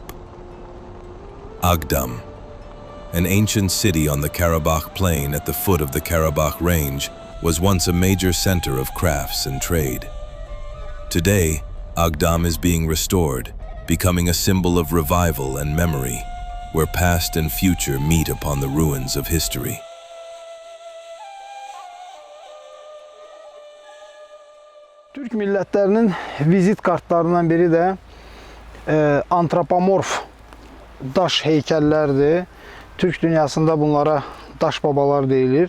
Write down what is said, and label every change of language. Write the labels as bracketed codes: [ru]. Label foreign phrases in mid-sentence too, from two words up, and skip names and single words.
[en] Agdam, an ancient city on the Karabakh plain at the foot of the Karabakh range, was once a major center of crafts and trade. Today, Agdam is being restored, becoming a symbol of revival and memory, where past and future meet upon the ruins of history. [az] Türk millətlərinin vizit kartlarından biri də antropomorf daş heykəllərdir. Türk dünyasında bunlara daş babalar deyilir.